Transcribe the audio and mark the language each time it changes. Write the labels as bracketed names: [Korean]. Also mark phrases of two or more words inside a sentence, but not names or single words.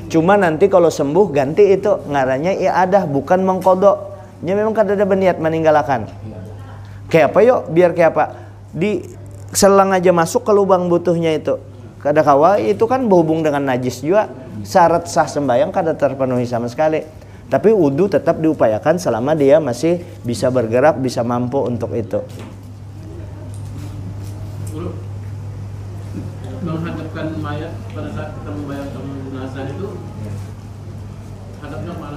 [Indonesian] Cuma nanti kalau sembuh ganti itu ngarannya iadah, bukan mengkodok. Nya memang kada ada berniat meninggalkan. Kayak apa yuk? Biar kayak apa? Di selang aja masuk ke lubang butuhnya itu. [Banjar] Kada kawa [Indonesian] itu kan berhubung dengan najis juga. Syarat sah sembahyang kada terpenuhi sama sekali. Tapi wudu tetap diupayakan selama dia masih bisa bergerak, bisa mampu untuk itu. Menghadapkan mayat pada saat kita membayangkan jenazah itu, hadapnya mana?